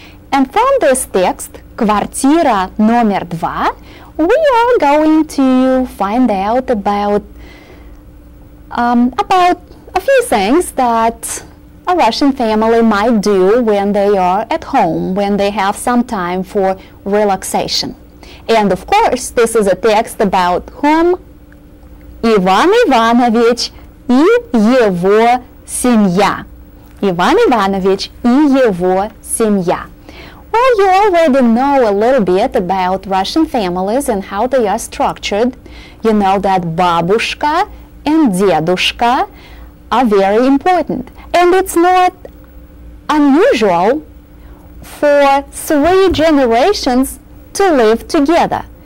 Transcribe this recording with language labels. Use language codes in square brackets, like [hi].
[en] And from this text, квартира номер 2, we are going to find out about a few things that a Russian family might do when they are at home, when they have some time for relaxation. And of course, this is a text about whom? [ru] Иван Иванович и его семья. Иван Иванович и его семья. [en] Well, you already know a little bit about Russian families and how they are structured. You know that бабушка and дедушка are very important. And it's not unusual for 3 generations to live together.